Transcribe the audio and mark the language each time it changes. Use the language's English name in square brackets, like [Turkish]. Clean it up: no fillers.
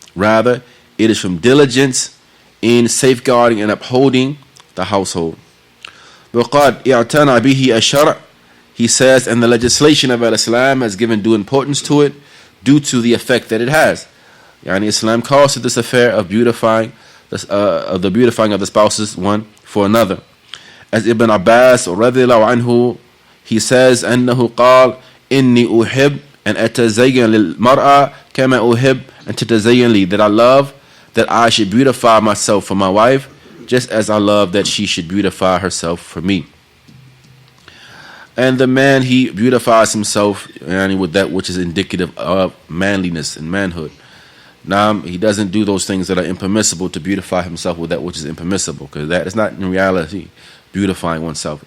[English] Rather, it is from diligence in safeguarding and upholding the household. [Arabic] وَقَدْ اِعْتَنَى بِهِ الشَّرْعُ. [English] He says, and the legislation of Islam has given due importance to it due to the effect that it has. Islam calls to this affair of beautifying of the beautifying of the spouses one for another. As Ibn Abbas radiyallahu anhu, he says, [Arabic] أنه قال إني أحب أن أتزين للمرأة كما أحب أن تتزين لي. [English] That I love that I should beautify myself for my wife just as I love that she should beautify herself for me. And the man, he beautifies himself with that which is indicative of manliness and manhood. Now, he doesn't do those things that are impermissible to beautify himself with that which is impermissible, because that is not in reality beautifying oneself.